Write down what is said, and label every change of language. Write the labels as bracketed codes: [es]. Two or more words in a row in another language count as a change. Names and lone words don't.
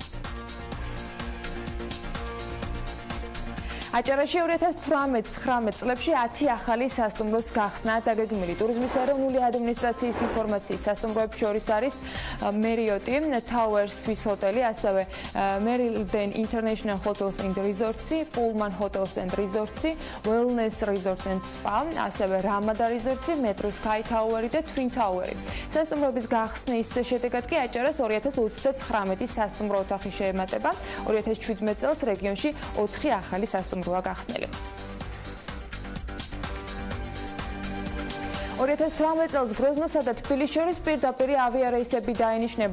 [ka] აჭარაში 2018-19 წლებში 10 ახალი სასტუმროს გახსნა დაგეგმილი. ტურიზმის ეროვნული ადმინისტრაციის ინფორმაციით სასტუმროებს შორის არის Marriott, Tower Swiss ჰოტელი, ასევე Meriden International Hotels and Resorts, Pullman Hotels and Resorts, Wellness Resorts and Spa, ასევე Ramada Resorts, Metro Sky Tower და Twin Tower. სასტუმროების გახსნის შედეგად კი აჭარას 2039 სასტუმრო ოთახი შეემატება. 2017 წელს რეგიონში 4 ახალი სასტუმრო გახსნილი. 2018 წელს გროზნოსა და თბილისის შორის პირდაპირი ავიარეისები დაინიშნება.